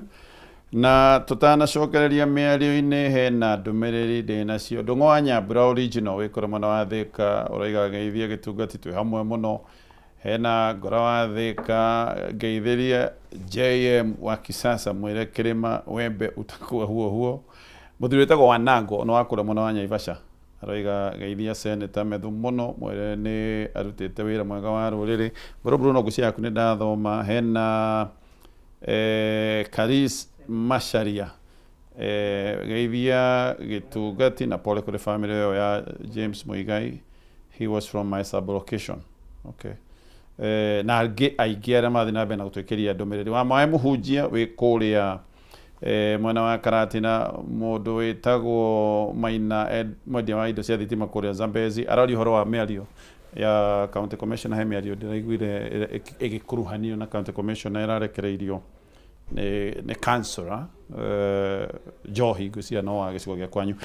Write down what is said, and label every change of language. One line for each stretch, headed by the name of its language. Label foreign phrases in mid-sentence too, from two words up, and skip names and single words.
Kikuyu: Na tutanacokereria mĩario-inĩ hena ndũmĩrĩri ndĩnacio. Ndũng'ũ wa Nyambura original wĩkũrũ mwena wa Thĩka ũroiga geithia gĩtungati twĩ hamwe mũno. Hena Ngora wa Thĩka geithĩria JM wa Kisasa mwĩre Kĩrĩma wembe
Swahili: utakuwa huo.
Kikuyu: Mũthuri wĩtagwo Wanango no wakũra mwena wa Naivasha. Aroiga geithia Senator Methu muno mwere ni arutite wira mwega wa ruriri Ngoroburu no gucia yaku ni ndathoma. Hena Karis Masharia geithia gitungati na pole kuri family ya James Muigai.
English: He was from my sublocation. Okay.
Kikuyu: Na aingĩ arĩa mathi na mbere na gũtwĩkĩria ndũmĩrĩri wa maĩ mũhunjia wĩ kũrĩa mwena wa Karatina mũndũ wĩtagwo Maina mwendia wa indo cia thitima kũrĩa Zambezi arari ũhoro wa mĩario ya
English: county commissioner
Kikuyu: he mĩario ndĩraiguire ĩgĩkuruhanio na
English: county commissioner
Kikuyu: ĩrarekereirio nĩ councillor Njohi ngũcia no wa gĩcigo gĩa kwanyu.